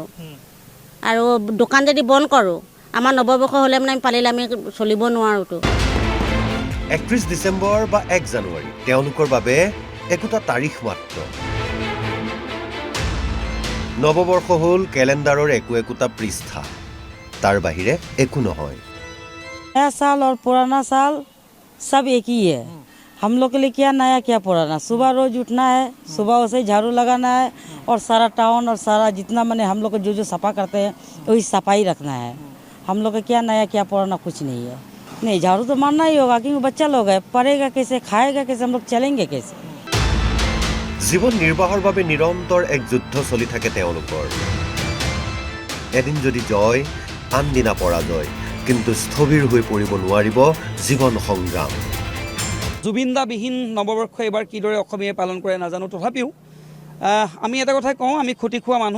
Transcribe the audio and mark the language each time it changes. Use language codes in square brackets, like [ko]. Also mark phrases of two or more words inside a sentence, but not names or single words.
[as] আৰু দোকান যদি বন্ধ কৰোঁ, আমাৰ নৱবৰ্ষ হ'লে মানে আমি পালিলে আমি চলিব নোৱাৰোঁতো। 31 ডিচেম্বৰ বা 1 জানুৱাৰী তেওঁলোকৰ বাবে একোটা তাৰিখ মাত্ৰ। নৱবৰ্ষ হ'ল কেলেণ্ডাৰৰ একোটা পৃষ্ঠা, তাৰ বাহিৰে একো নহয়। [hi] नया साल और पुराना साल सब एक ही है। हम लोग के लिए क्या नया क्या पुराना, सुबह रोज उठना है, सुबह से झाड़ू लगाना है और सारा टाउन और सारा जितना मैंने हम लोग को जो सफा करते हैं वही सफाई रखना है। हम लोग का क्या नया क्या पुराना कुछ नहीं है। नहीं, झाड़ू तो मारना ही होगा क्योंकि बच्चा लोग है, पढ़ेगा कैसे, खाएगा कैसे, हम लोग चलेंगे कैसे। [as] জীৱন নিৰ্বাহৰ বাবে নিৰন্তৰ এক যুদ্ধ চলি থাকে তেওঁলোকৰ। এদিন যদি জয়, আনদিনা পৰাজয়, কিন্তু স্থবিৰ হৈ পৰিব নোৱাৰিব জীৱন সংগ্ৰাম। জুবিনদাবিহীন নৱবৰ্ষ এইবাৰ কিদৰে অসমীয়াই পালন কৰে নাজানো, তথাপিও আমি এটা কথাই কওঁ, আমি খতি খোৱা মানুহ।